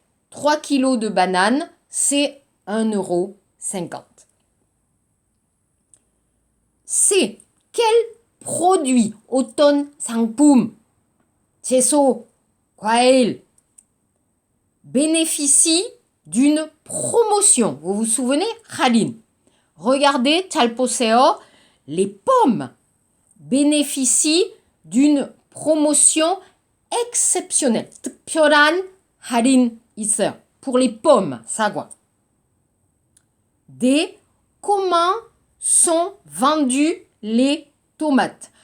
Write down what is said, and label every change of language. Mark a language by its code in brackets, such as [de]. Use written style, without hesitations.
[fr] 3 kilos de bananes, c'est 1,50 €. C'est quel produit, [ko] 어떤 상품, 채소, 과일, [fr] bénéficie d'une promotion? Vous vous souvenez? 할인. [ko] Regardez, 잘 보세요. [fr] Les pommes bénéficient d'une promotion exceptionnelle. [ko] 특별한 할인 있어요. [fr] Pour les pommes, 사과. Comment sont vendus les tomates.